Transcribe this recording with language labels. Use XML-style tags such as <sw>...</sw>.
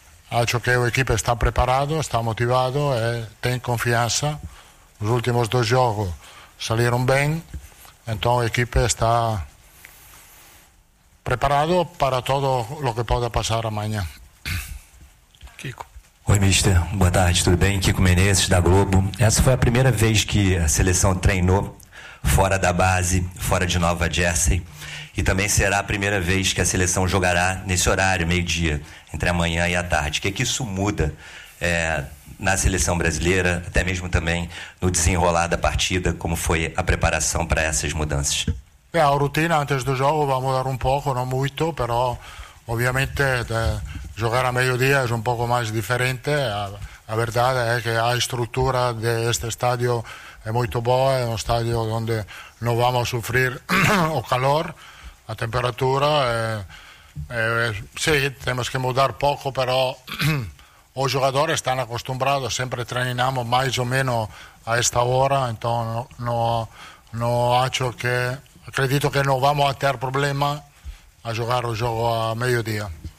<pt>Acho que</pt> <es>el equipo está preparado, está motivado, tiene confianza. Los últimos 2 juegos salieron bien, entonces el equipo está preparado para todo lo que pueda pasar mañana.</es> <pt>Kiko. Oi, mister. Boa tarde, tudo bem? Kiko Menezes, da Globo. Essa foi a primeira vez que a seleção treinou fora da base, fora de Nova Jersey. E também será a primeira vez que a seleção jogará nesse horário, meio-dia, entre a manhã e a tarde. O que é que isso muda na seleção brasileira, até mesmo também no desenrolar da partida? Como foi a preparação para essas mudanças? A rotina antes do jogo vai mudar um pouco, não muito, mas obviamente... Jogar a</pt> <es>mediodía es un poco más diferente. La verdad es que la estructura de este estadio es muy buena, es un estadio donde no vamos a sufrir el calor, la temperatura. Sí, tenemos que mudar poco, pero los jugadores están acostumbrados, siempre entrenamos más o menos a esta hora, entonces acredito que no vamos a tener problema a jugar el juego a mediodía.</es>